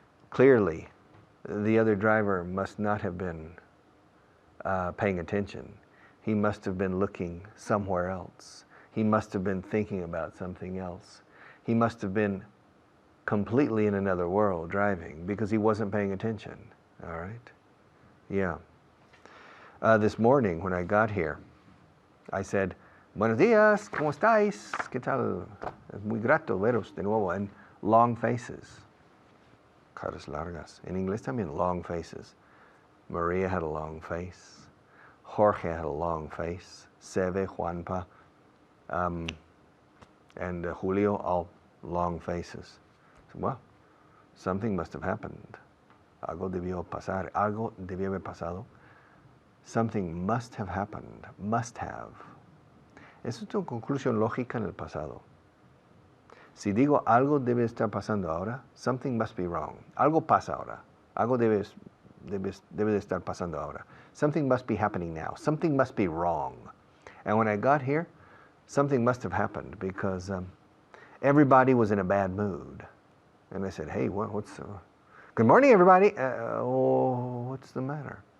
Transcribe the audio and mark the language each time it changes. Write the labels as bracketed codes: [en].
[en] Clearly, the other driver must not have been paying attention. He must have been looking somewhere else. He must have been thinking about something else. He must have been completely in another world driving because he wasn't paying attention. All right? Yeah. This morning when I got here, I said, [es] "Buenos días, ¿cómo estáis? ¿Qué tal? Es muy grato veros de nuevo." [en] And long faces. [es] Caras largas. En inglés también [en] long faces. Maria had a long face. Jorge had a long face. Seve, Juanpa, and Julio, all long faces. So, well, something must have happened. [es] Algo debió pasar. Algo debió haber pasado. [en] Something must have happened. Must have. [es] Eso es una conclusión lógica en el pasado. Si digo algo debe estar pasando ahora, [en] something must be wrong. [es] Algo pasa ahora. Algo debe de estar pasando ahora. [en] Something must be happening now. Something must be wrong. And when I got here, something must have happened because everybody was in a bad mood. And I said, "Hey, what's good morning, everybody. What's the matter?"